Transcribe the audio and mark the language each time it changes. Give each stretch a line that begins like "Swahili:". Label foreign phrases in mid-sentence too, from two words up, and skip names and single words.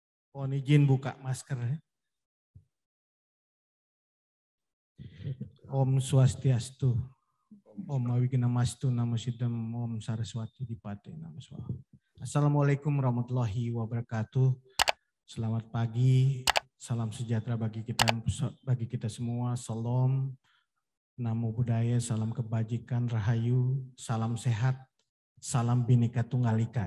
Indonesian: Mohon izin buka masker.
Sanskrit: Om Swastiastu. Om Awignamastu Namo Siddham Om Saraswati Dipate Namo Swaha.
Arabic: السلام عليكم ورحمة الله وبركاته.
Indonesian: Selamat pagi, salam sejahtera bagi kita semua. Salam,
Pali: namo buddhaya,
Indonesian: salam kebajikan, rahayu, salam sehat, salam Bhinneka Tunggal Ika.